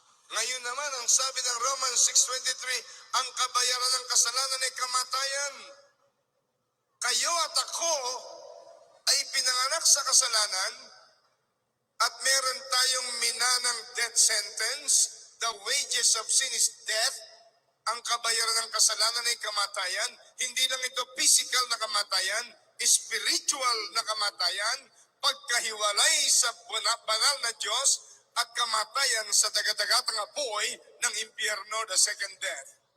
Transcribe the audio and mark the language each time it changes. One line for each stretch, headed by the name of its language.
Filipino: Ngayon naman, ang sabi ng Romans 6:23, ang kabayaran ng kasalanan ay kamatayan. Kayo at ako ay pinanganak sa kasalanan at meron tayong minanang death sentence.
English: The wages of sin is death.
Filipino: Ang kabayaran ng kasalanan ay kamatayan. Hindi lang ito physical na kamatayan, spiritual na kamatayan, pagkahiwalay sa banal na Diyos, at kamatayan sa dagat-dagatang apoy ng impyerno,
English: the second death.